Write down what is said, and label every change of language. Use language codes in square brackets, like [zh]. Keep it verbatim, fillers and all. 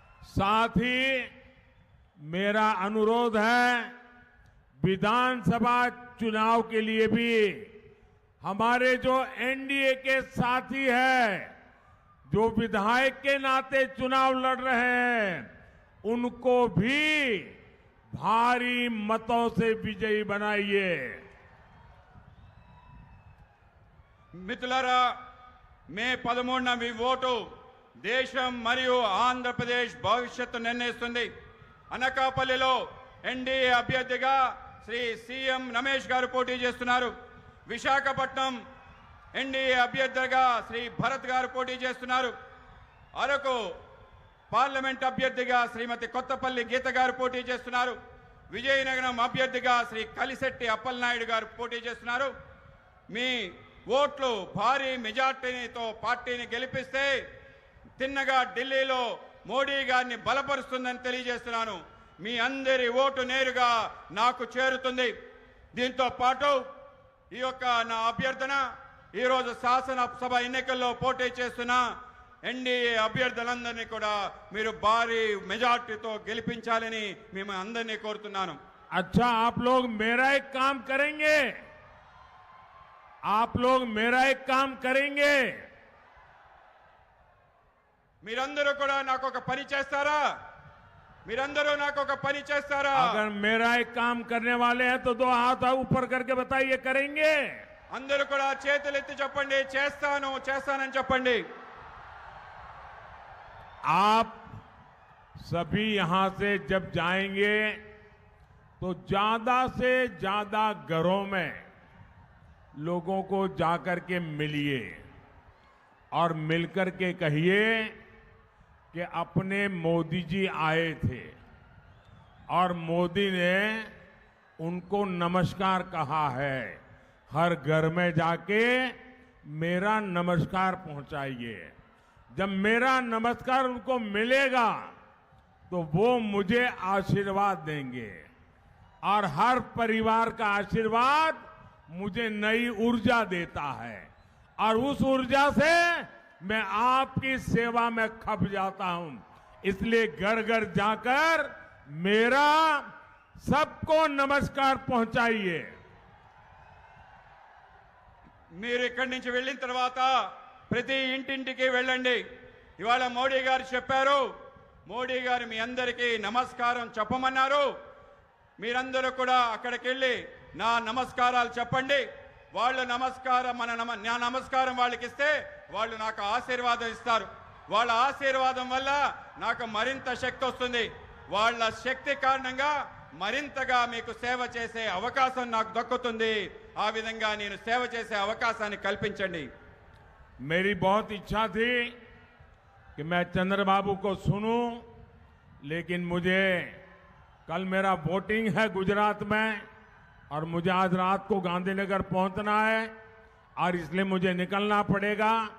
[hi] साथ ही मेरा अनुरोध है, विधानसभा चुनाव के लिए भी हमारे जो एनडीए के साथी हैं, जो विधायक के नाते चुनाव लड़ रहे हैं, उनको भी भारी मतों से विजयी बनाइए। [te] మిత్రులారా, మే పదమూడున మీ ఓటు దేశం మరియు ఆంధ్రప్రదేశ్ భవిష్యత్తు నిర్ణయిస్తుంది. అనకాపల్లిలో ఎన్డీఏ అభ్యర్థిగా శ్రీ సీఎం రమేష్ గారు పోటీ చేస్తున్నారు. విశాఖపట్నం ఎన్డీఏ అభ్యర్థిగా శ్రీ భరత్ గారు పోటీ చేస్తున్నారు. అరకు పార్లమెంట్ అభ్యర్థిగా శ్రీమతి కొత్తపల్లి గీత గారు పోటీ చేస్తున్నారు. విజయనగరం అభ్యర్థిగా శ్రీ కలిశెట్టి అప్పలనాయుడు గారు పోటీ చేస్తున్నారు. మీ ఓట్లు భారీ మెజార్టీతో పార్టీని గెలిపిస్తే తిన్నగా ఢిల్లీలో మోడీ గారిని బలపరుస్తుందని తెలియజేస్తున్నాను. మీ అందరి ఓటు నేరుగా నాకు చేరుతుంది. దీంతో పాటు ఈ యొక్క నా అభ్యర్థన ఈరోజు శాసనసభ ఎన్నికల్లో పోటీ చేస్తున్న ఎన్డీఏ అభ్యర్థులందరినీ కూడా మీరు భారీ మెజార్టీతో గెలిపించాలని మేము అందరినీ కోరుతున్నాను. [hi] अच्छा आप लोग मेरा एक काम करेंगे, आप लोग मेरा एक काम करेंगे, [te] మీరందరూ కూడా నాకు ఒక పని చేస్తారా? మీరందరూ నాకు ఒక పని చేస్తారా? [hi] अगर मेरा एक काम करने वाले हैं तो दो हाथ ऊपर करके बताइए करेंगे। [te] అందరూ కూడా చేతులెత్తి చెప్పండి, చేస్తాను చేస్తానని చెప్పండి. [hi] आप सभी यहां से जब जाएंगे तो ज्यादा से ज्यादा घरों में लोगों को जाकर के मिलिए और मिलकर के कहिए कि अपने मोदी जी आए थे और मोदी ने उनको नमस्कार कहा है। हर घर में जाके मेरा नमस्कार पहुंचाइए। जब मेरा नमस्कार उनको मिलेगा तो वो मुझे आशीर्वाद देंगे और हर परिवार का आशीर्वाद मुझे नई ऊर्जा देता है और उस ऊर्जा से मैं आपकी सेवा में खप जाता हूं। इसलिए घर घर जाकर मेरा सबको नमस्कार पहुंचाइए। [te] మీరు ఇక్కడి నుంచి వెళ్ళిన తర్వాత ప్రతి ఇంటింటికి వెళ్ళండి. ఇవాళ మోడీ గారు చెప్పారు, మోడీ గారు మీ అందరికీ నమస్కారం చెప్పమన్నారు. మీరందరూ కూడా అక్కడికి వెళ్ళి నా నమస్కారాలు చెప్పండి. వాళ్ళు నమస్కారం మన నమ నా నమస్కారం వాళ్ళకి ఇస్తే వాళ్ళు నాకు ఆశీర్వాదం ఇస్తారు. వాళ్ళ ఆశీర్వాదం వల్ల నాకు మరింత శక్తి వస్తుంది. వాళ్ళ శక్తి కారణంగా మరింతగా మీకు సేవ చేసే అవకాశం నాకు దక్కుతుంది. ఆ విధంగా నేను సేవ చేసే అవకాశాన్ని కల్పించండి. [hi] मेरी बहुत इच्छा थी कि मैं चंद्रबाबू को सुनूं, लेकिन मुझे कल मेरा वोटिंग है गुजरात में और मुझे आज रात को गांधीनगर पहुंचना है और इसलिए मुझे निकलना पड़ेगा।